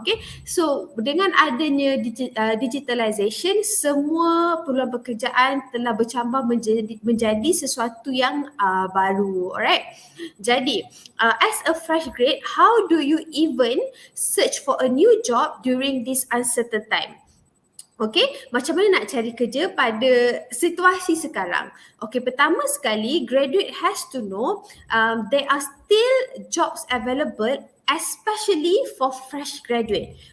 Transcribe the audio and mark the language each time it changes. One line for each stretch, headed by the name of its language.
Malay: Okay, so dengan adanya digitalization, semua peluang pekerjaan telah bercambah menjadi sesuatu yang baru.
English: Alright, jadi as a fresh grade, how do you even search for a new job during this uncertain time?
Malay: Okay, macam mana nak cari kerja pada situasi sekarang?
English: Okay,
Malay: pertama sekali,
English: graduate has to know there are still jobs available, especially for fresh graduate.